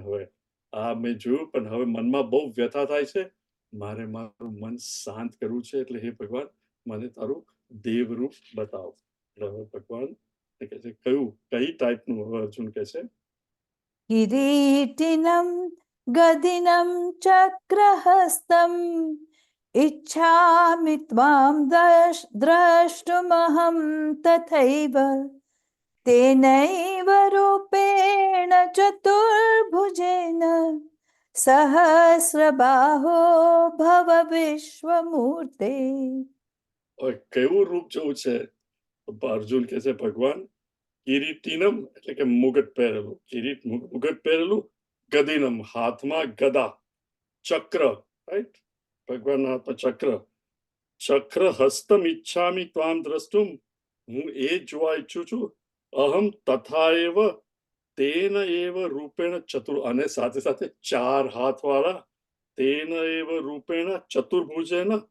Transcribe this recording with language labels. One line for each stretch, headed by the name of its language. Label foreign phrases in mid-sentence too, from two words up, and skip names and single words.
Gujarati: હવે આ મેં જોયું, પણ હવે મનમાં બહુ વ્યથા થાય છે, મારે મારું મન શાંત કરવું છે. એટલે હે ભગવાન, મને તારું દેવરૂપ બતાવો. એટલે હવે ભગવાન કે છે કયું, કઈ ટાઈપનું હવે અર્જુન કે છે,
Sanskrit: કિરીટિનમ ગદિનમ ચક્રહસ્તમ इच्छामि त्वां द्रष्टुमहं तथैव तेनैव रूपेण चतुर्भुजेन सहस्रबाहो भव विश्वमूर्ते.
Gujarati: કેવું રૂપ જોવું છે? અર્જુન કે છે ભગવાન કિરીટીનમ એટલે કે મુગટ પહેરેલું, કિરીટ મુગટ પહેરેલું, ગદિનમ હાથમાં ગદા, ચક્ર, રાઈટ, ભગવાનના હાથમાં ચક્ર,
Sanskrit: ચક્ર હસ્તમ ઈચ્છામિ ત્વામ દ્રષ્ટુમ,
Gujarati: હું એ જોવા ઈચ્છું છું,
Sanskrit: અહમ તથા એવ તેન એવ રૂપેણ ચતુર,
Gujarati: અને સાથે સાથે 4 હાથ વાળા,
Sanskrit: તેન એવ રૂપેણ ચતુર્ભુજેન